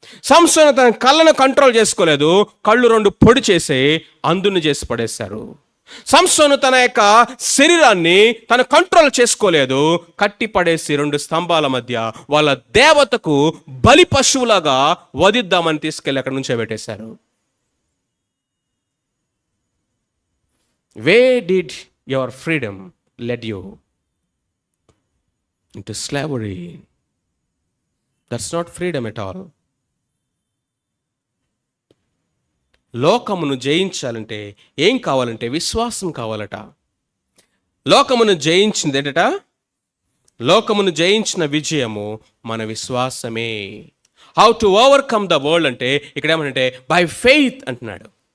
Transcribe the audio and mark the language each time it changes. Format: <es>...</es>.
<te>సంసోను తన కళ్ళను కంట్రోల్ చేసుకోలేదు, కళ్ళు 2 పొడి చేసి అందుని చేసి పడేశారు. సంసోను తన యొక్క శరీరాన్ని తన కంట్రోల్ చేసుకోలేదు, కట్టి పడేసి 2 స్తంభాల మధ్య వాళ్ళ దేవతకు బలి పశువులాగా వధిద్దామని తీసుకెళ్ళి అక్కడ నుంచో పెట్టేశారు.</te> <en>Where did your freedom lead you? Into slavery. That's not freedom at all.</en> <te>లోకమును జయించాలంటే ఏం కావాలంటే విశ్వాసం కావాలట. లోకమును జయించింది ఏంటట? లోకమును జయించిన విజయము మన విశ్వాసమే.</te> <en>how to overcome the world</en> <te>అంటే ఇక్కడ ఏమంటే</te> <en>by faith</en> <te>అంటున్నాడు.</te>